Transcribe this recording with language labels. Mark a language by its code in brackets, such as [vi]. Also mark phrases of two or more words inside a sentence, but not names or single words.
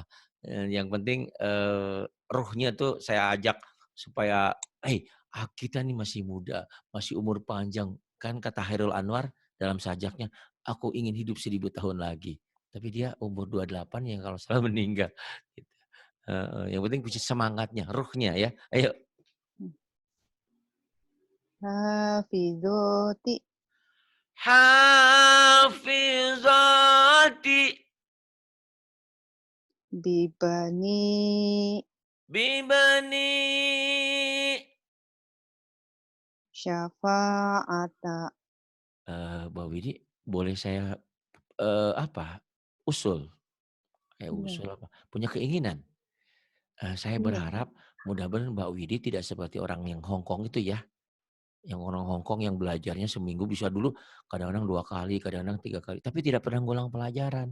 [id] Yang penting, ruhnya tuh saya ajak supaya, kita nih masih muda, masih umur panjang." Kan kata Chairul Anwar dalam sajaknya, "Aku ingin hidup 1000 tahun lagi." Tapi dia umur 28 ya kalau salah meninggal, gitu. Heeh, yang penting kunci semangatnya, ruhnya ya. Ayo, Hafizoti, hafizati bibani, bibani syafa'ata, Mbak Widi, boleh saya, apa, usul? iya, Usul apa, punya keinginan. Saya iya, berharap mudah-mudahan Mbak Widi tidak seperti orang yang Hong Kong itu ya, yang orang Hong Kong yang belajarnya seminggu bisa dulu kadang-kadang 2 kali, kadang-kadang 3 kali, tapi tidak pernah ngulang pelajaran.